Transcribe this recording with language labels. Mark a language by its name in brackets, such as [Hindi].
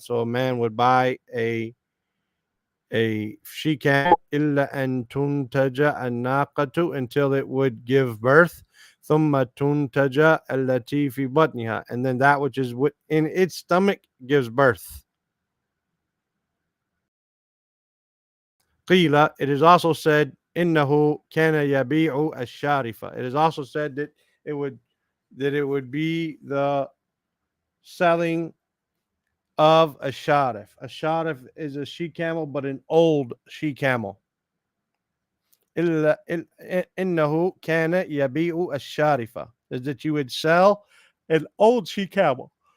[English] So a man would buy a she camel [Arabic] إِلَّا أَن تُنْتَجَ النَّاقَةُ, [English] until it would give birth. [Arabic] ثُمَّ تُنْتَجَ الَّتِي فِي بَطْنِهَا, [English] and then that which is in its stomach gives birth. [Arabic] قيل, [English] it is also said, [Arabic] إنه كان يبيع الشارفة. [English] It is also said that it would be the selling of a sharif. A sharif is a she camel, but an old she camel. [Arabic] إنه كان يبيع الشارفة [English] is that you would sell an old she camel.